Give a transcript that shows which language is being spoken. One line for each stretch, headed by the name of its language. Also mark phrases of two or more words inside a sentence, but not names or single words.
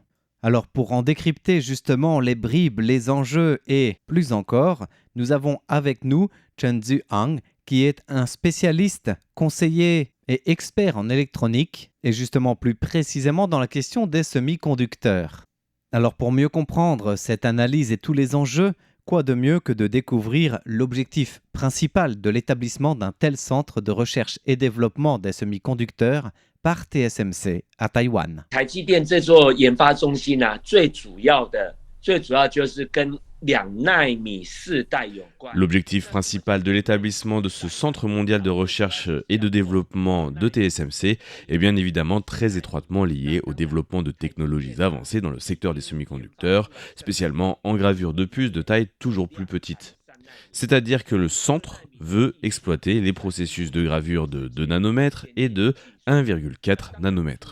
French: Alors pour en décrypter justement les bribes, les enjeux et plus encore, nous avons avec nous Chen Zhuang, qui est un spécialiste, conseiller et expert en électronique, et justement plus précisément dans la question des semi-conducteurs. Alors pour mieux comprendre cette analyse et tous les enjeux, quoi de mieux que de découvrir l'objectif principal de l'établissement d'un tel centre de recherche et développement des semi-conducteurs par TSMC à Taïwan.
Chinese: 台积电这座研发中心最主要就是跟2奈米世代有关。
French: L'objectif principal de l'établissement de ce centre mondial de recherche et de développement de TSMC est bien évidemment très étroitement lié au développement de technologies avancées dans le secteur des semi-conducteurs, spécialement en gravure de puces de taille toujours plus petite. C'est-à-dire que le centre veut exploiter les processus de gravure de 2 nanomètres et de 1,4 nanomètres.